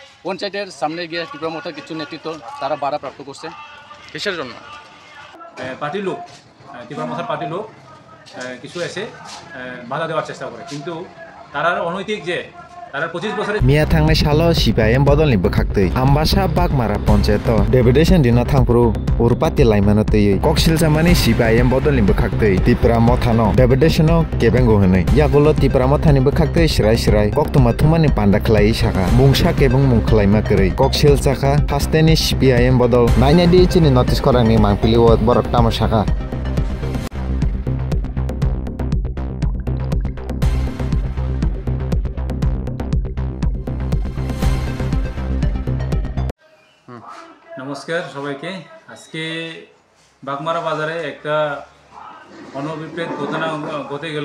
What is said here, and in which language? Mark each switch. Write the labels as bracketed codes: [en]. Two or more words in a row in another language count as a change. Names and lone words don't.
[bn] পঞ্চায়েতের সামনে গিয়ে ত্রিপুরা মোর্চার কিছু নেতৃত্ব তারা বাধা প্রাপ্ত করছে। কিসের জন্য? পার্টির লোক, ত্রিপুরা মোর্চার পার্টির লোক কিছু এসে বাধা দেওয়ার চেষ্টা করে, কিন্তু তারা অনৈতিক যে তারা 25 বছরে [trp] মিয়া থাंनाय सालाव CPIM बदलनि बोखाक्तै आम्बासा बागमारा पञ्चायत डेपुटेसन दिना थांफ्रु उरपाति लाइमानो तैयै कक्सिलजामानि CPIM बदलनि बोखाक्तै त्रिपुरा मोथानो डेपुटेसनो केबेंगो होनै यागुलो त्रिपुरा मोथानि बोखाक्तै सिराय सिराय कक्तमा थुमानि पान्डा खलायै साखा मुंसा केबें मुंखलायमा करै कक्सिल साखा फास्टेनि CPIM बदल नाइनादि चिनि नटिस करानि मांपिलि व बरक तामा साखा। [bn] নমস্কার সবাইকে। আজকে বাগমারা বাজারে একটা অনভিপ্রেত ঘটনা ঘটে গেল।